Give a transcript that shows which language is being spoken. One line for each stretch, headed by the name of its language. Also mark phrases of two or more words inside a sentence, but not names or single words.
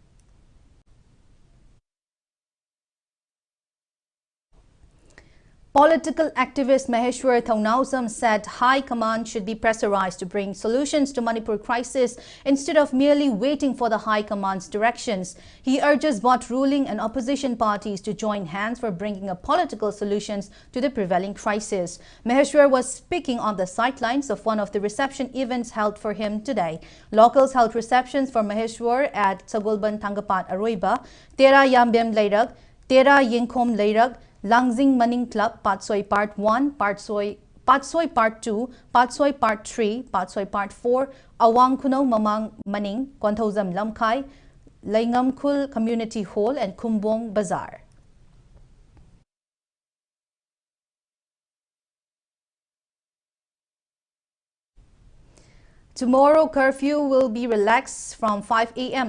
English: Political activist Maheshwar Thaunausam said High Command should be pressurized to bring solutions to Manipur crisis instead of merely waiting for the High Command's directions. He urges both ruling and opposition parties to join hands for bringing a political solutions to the prevailing crisis. Maheshwar was speaking on the sidelines of one of the reception events held for him today. Locals held receptions for Maheshwar at Sagolban Thangapat Aroiba, Tera Yambem Leirak, Tera Yingkhom Leirak, Langzing Maning Club, Patsoi Part 1, Patsoi Part 2, Patsoi Part 3, Patsoi Part 4, Awang Kuno Mamang Maning, Kwantozam Lamkai, Laingamkul Community Hall and Kumbong Bazaar. Tomorrow, curfew will be relaxed from 5 a.m.